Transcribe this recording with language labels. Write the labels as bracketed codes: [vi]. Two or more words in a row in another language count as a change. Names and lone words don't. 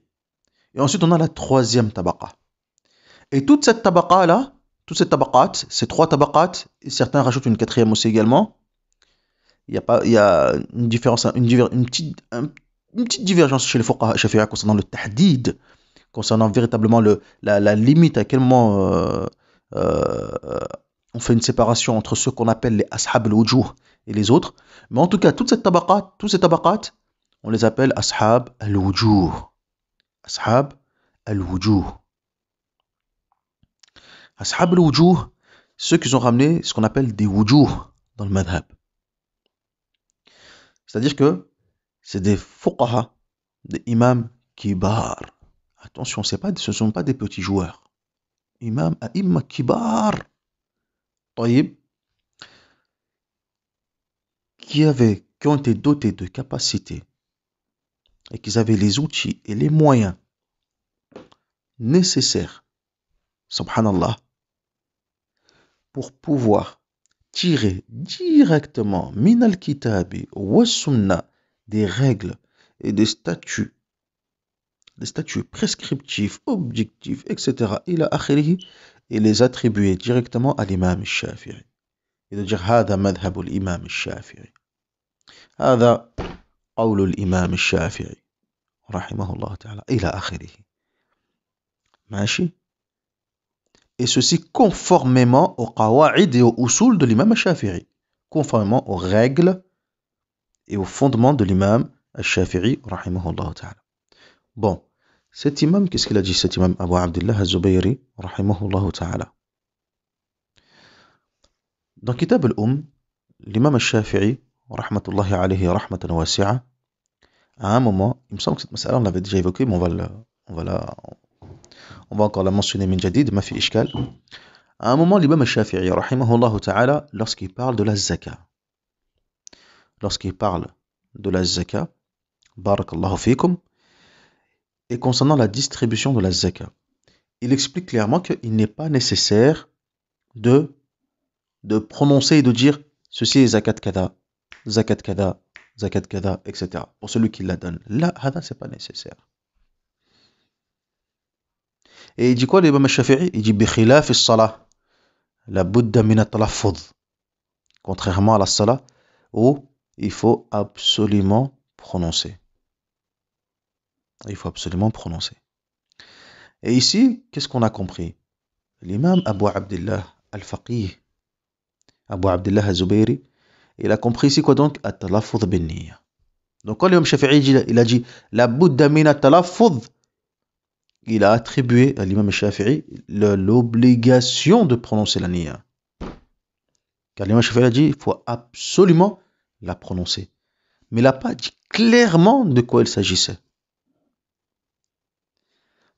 [fr] Et ensuite, on a la troisième tabaqa. Et toute cette tabaqa-là, toutes ces tabaqat, ces trois tabaqat, et certains rajoutent une quatrième aussi également, il y a une différence, une petite divergence chez les [ar] فقهاء شافعية [fr] concernant le tahdid, concernant véritablement la limite à quel moment on fait une séparation entre ceux qu'on appelle les [ar] أصحاب الوجوه [fr] et les autres. Mais en tout cas, tous ces tabaqat, on les appelle [ar] أصحاب الوجوه. أصحاب الوجوه. أصحاب الوجوه, [fr] ceux qui ont ramené ce qu'on appelle des wujuh dans le madhab. C'est-à-dire que c'est des fuqaha, des imams kibar. Attention, ce ne sont pas des petits joueurs. [ar] إمام أئمة كبار. [fr] طيب, qui ont été dotés de capacités et qui avaient les outils et les moyens nécessaires, subhanallah, pour pouvoir tirer directement [ar] من الكتاب و سنة [fr] des règles et des statuts prescriptifs, objectifs, etc. [ar] إلى آخره, [fr] et les attribuer directement à l'imam al-Shafi'i. Et de dire [ar] هذا مذهب الإمام الشافعي هذا قول الإمام الشافعي رحمه الله تعالى إلى آخره. [fr] ماشي. Et ceci conformément aux qawa'id et aux usul de l'imam al-Shafi'i, conformément aux règles et aux fondements de l'imam al-Shafi'i [ar] رحمه الله تعالى. [fr] Bon, cet imam, qu'est-ce qu'il a dit, cet imam Abu Abdillah al-Zubayri [ar] رحمه الله تعالى? [fr] Dans Kitab al-Umm, l'imam al-Shafi'i [ar] رحمة الله عليه رحمة واسعة, [fr] à un moment, il me semble que cette mas'ala on l'avait déjà évoquée, mais on va encore la mentionner [ar] من جديد، ما في إشكال. [fr] À un moment, l'imam al-Shafi'i [ar] رحمه الله تعالى, [fr] lorsqu'il parle de la zaka, [ar] بارك الله فيكم, [fr] et concernant la distribution de la zaka, il explique clairement qu'il n'est pas nécessaire de prononcer et de dire ceci est [ar] زكاة كذا, [fr] etc. pour celui qui la donne. Là, c'est pas nécessaire. Et il dit quoi l'imam al-Shafi'i? Il dit [ar] بخلاف الصلاة لا بد من التلفظ, [fr] contrairement à la salah où il faut absolument prononcer. Et ici, qu'est-ce qu'on a compris? L'imam Abu Abdillah al-Faqih, Abu Abdillah al-Zubayri, il a compris ici quoi donc? [ar] التلفظ بالنية. [fr] Donc quand l'imam Shafi'i il a dit [ar] لا بد من التلفظ, [fr] il a attribué à l'imam Shafi'i l'obligation de prononcer la niyya. Car l'imam Shafi'i a dit il faut absolument la prononcer. Mais il n'a pas dit clairement de quoi il s'agissait.